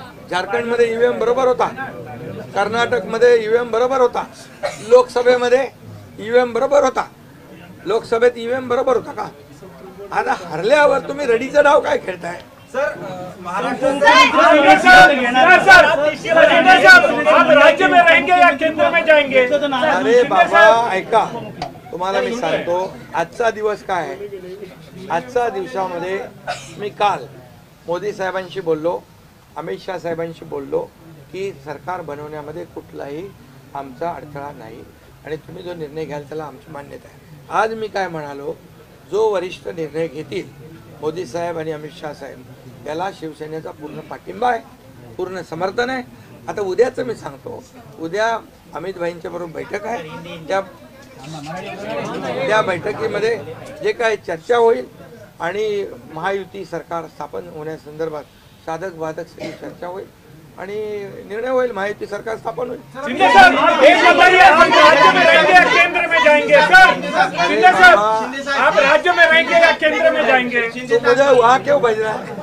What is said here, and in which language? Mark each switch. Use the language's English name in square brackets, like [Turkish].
[Marathi] झारखंडमध्ये ईव्हीएम बरोबर होता, कर्नाटकमध्ये ईव्हीएम बरोबर होता, लोकसभेमध्ये ईव्हीएम बरोबर होता, लोकसभेत ईव्हीएम बरोबर होता का? आता हरल्यावर तुम्ही रडीचा डाव काय खेळताय? [Hindi] राज्य में रहेंगे या केंद्र में जाएंगे? [Marathi] अरे बाबा ऐका, तुम्हाला मी सांगतो आजचा दिवस काय आहे. आजच्या दिवसामध्ये मी काल मोदी साहेबांशी बोललो, अमित शाह साहेबांशी बोललो की सरकार बनवण्यामध्ये कुठलाही आमचा अडथळा नाही आणि तुम्ही जो निर्णय घ्याल त्याला आमची मान्यता आहे. आज मी काय म्हणालो, जो वरिष्ठ निर्णय घेतील मोदी साहेब आणि अमित शाह साहेब, त्याला शिवसेनेचा पूर्ण पाठिंबा आहे, पूर्ण समर्थन आहे. आता उद्याचं मी सांगतो, उद्या अमित भाईंच्या बरोबर बैठक आहे. त्या बैठकीमध्ये जे काय चर्चा होईल आणि महायुती सरकार स्थापन होण्यासंदर्भात साधक बाधक सगळी चर्चा होईल आणि निर्णय होईल. महायुती सरकार स्थापन होईल. [Hindi] शिंदे साहब, एक बताइए, आप राज्य में रहेंगे या केंद्र में जाएंगे? सर, शिंदे साहब, आप राज्य में रहेंगे या केंद्र में जाएंगे? तो मुझे वहाँ क्यों भेजना है?